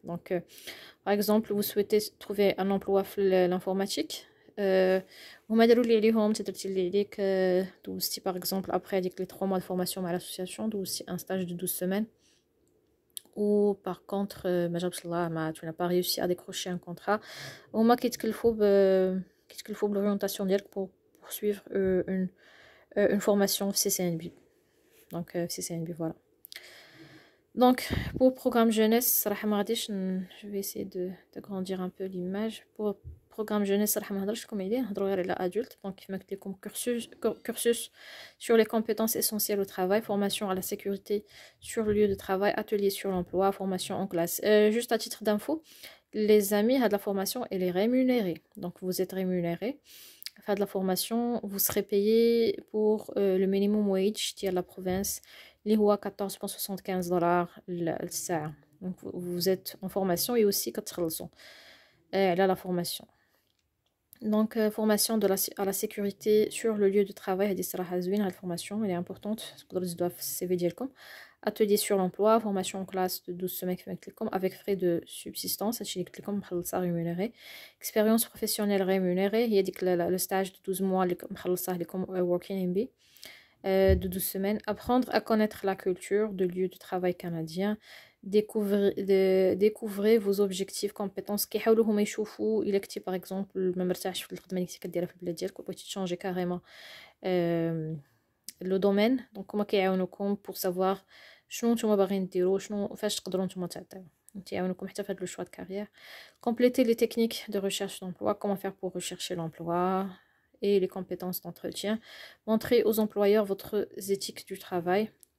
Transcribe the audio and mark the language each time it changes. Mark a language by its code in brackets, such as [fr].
[fr] Donc par exemple vous souhaitez trouver un emploi في l'informatique, [ar] هما داروا لي عليهم درتي لي عليك دوزتي [fr] par exemple après هذيك les 3 mois de formation [ar] مع [fr] l'association [ar] دوزتي [fr] un stage de 12 semaines, ou par contre [ar] ما جابش الله ما [fr] tu n'as pas réussi à décrocher un contrat, [ar] هما كيتكلفوا بالorientation ديالك [fr] pour poursuivre une formation CCNB. Donc CCNB voilà. Donc pour programme jeunesse [ar] صراحة ما غاديش [fr] je vais essayer de grandir un peu l'image. Pour programme jeunesse [ar] صراحة ما نهضرش لكم عليه، نهضروا غير على adulte. [fr] Donc [ar] كيما قلت لكم [fr] cursus sur les compétences essentielles au travail, formation à la sécurité sur le lieu de travail, atelier sur l'emploi, formation en classe. Juste à titre d'info, les amis, la formation elle est rémunérée. Donc vous êtes rémunéré. Faire de la formation, vous serez payé pour le minimum wage de la province, les هو $14.75 الساعة. Donc vous êtes en formation et aussi [ar] كتخلصوا على [fr] la formation. Donc formation à la sécurité sur le lieu de travail, [ar] هذه صراحة زوينة هاد الفورماسيون [fr] elle est importante, [ar] تقدروا تزيدوها في السي في ديالكم. [fr] Atelier sur l'emploi, formation en classe de 12 semaines avec frais de subsistance, rémunéré. Expérience professionnelle rémunérée, il y a le stage de 12 mois, working MB, de 12 semaines. Apprendre à connaître la culture de lieu de travail canadien. Découvrez vos objectifs, compétences. [ar] كيحاولوا هما يشوفوا إلا كنتي [fr] par exemple [ar] ما مرتاحش في الخدمة اللي كنتي كديرها في البلاد ديالك وبغيتي تشونجي كاريمون لو دومين. دونك هما كيعاونوكم [fr] pour savoir [ar] شنو نتوما باغيين ديروا، شنو فاش تقدروا نتوما تعطيو، يعاونوكم حتى في هذا لو شوا دو كارير. [fr] Compléter les techniques de recherche d'emploi, comment faire pour rechercher l'emploi et les compétences d'entretien. Montrer aux employeurs votre éthique du travail.